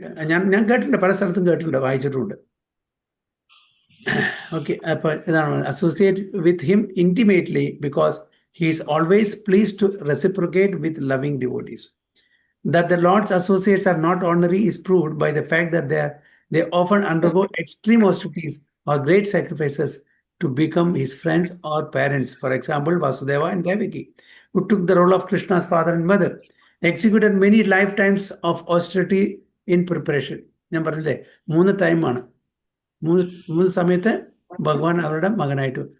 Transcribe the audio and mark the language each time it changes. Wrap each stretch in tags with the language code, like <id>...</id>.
<ml>ഞാൻ കേട്ടിട്ടുണ്ട്, പല സ്ഥലത്തും കേട്ടിട്ടുണ്ട്, വായിച്ചിട്ടുണ്ട്. ഓക്കെ, അപ്പൊ ഇതാണ്</ml> <en>Associate with him intimately because he is always please to reciprocate with loving devotees. That the Lord's associates are not ordinary is proved by the fact that they often undergo extreme austerities or great sacrifices to become his friends or parents. For example, Vasudeva and Devaki, who took the role of Krishna's father and mother, executed many lifetimes of austerity in preparation.</en> <ml>ഞാൻ പറഞ്ഞില്ലേ 3 ടൈമാണ്, 3 സമയത്ത് ഭഗവാൻ അവരുടെ മകനായിട്ട്.</ml>